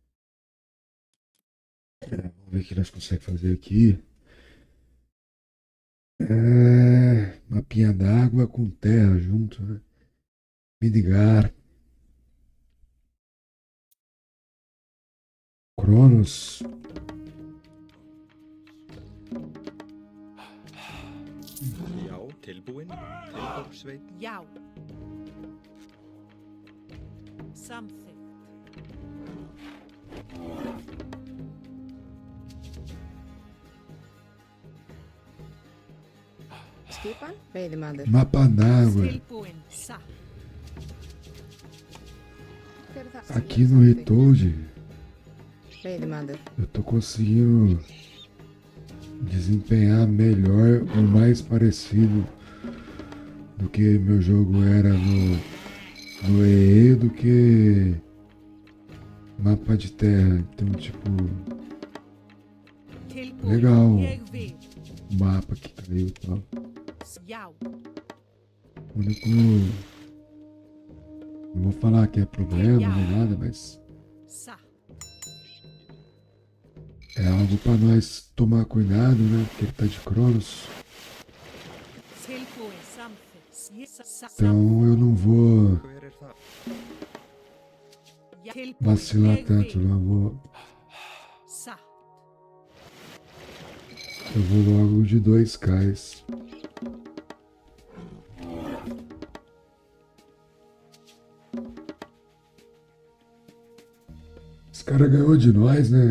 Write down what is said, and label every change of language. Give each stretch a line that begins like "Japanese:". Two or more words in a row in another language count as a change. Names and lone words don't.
Portuguese: Vamos ver o que nós conseguimos fazer aqui. Mapinha d'água com terra junto, né? Midgar. Cronos.
Icelandic: Já, tilbúin, tilbúrsveit. Já. Samþykkt. Skipan, veiðimaður.
Portuguese: Mapa d'água.
Icelandic: Tilbúin, satt. Hver er það?
Portuguese: Aqui no Retold,
Icelandic: Veiðimaður.
Portuguese: eu tô conseguindo desempenhar melhor ou mais parecido do que meu jogo era no EE do que mapa de terra. Então, tipo, legal o mapa que caiu e tal.
Icelandic: Já.
Portuguese: O único, não vou falar que é problema nem nada, mas
Icelandic: Satt.
Portuguese: é algo pra nós tomar cuidado, né? Porque ele tá de Cronos.
Icelandic: Tilbúin, samþykkt.
Portuguese: Então eu não vou
Icelandic: Hver er það? Tilbúin,
Portuguese: vacilar
Icelandic: ég
Portuguese: tanto,
Icelandic: vil.
Portuguese: não.
Icelandic: Satt.
Portuguese: Eu vou logo de 2Ks. Esse cara ganhou de nós, né?